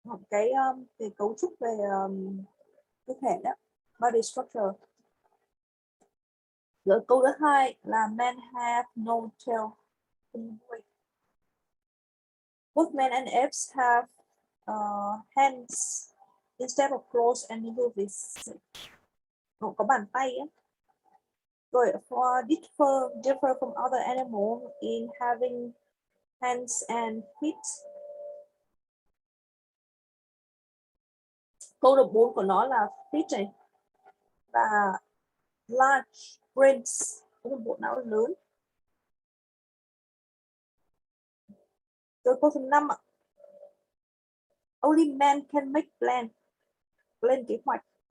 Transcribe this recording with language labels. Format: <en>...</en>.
<vi>Cái cấu trúc về cơ thể đó, body structure. Rồi câu thứ hai là</vi> <en>men have no tail. Both men and apes have hands instead of claws and hooves.</en> <vi>Có bàn tay ấy.</vi> <en>Rồi for differ from other animals in having hands and feet.</en> <vi>Câu đọc 4 của nó là feet này và</vi> <en>large brains,</en> <vi>có một bộ não lớn. Rồi câu số 5 ạ.</vi> <en>Only man can make plan,</en> <vi>lên kế hoạch.</vi>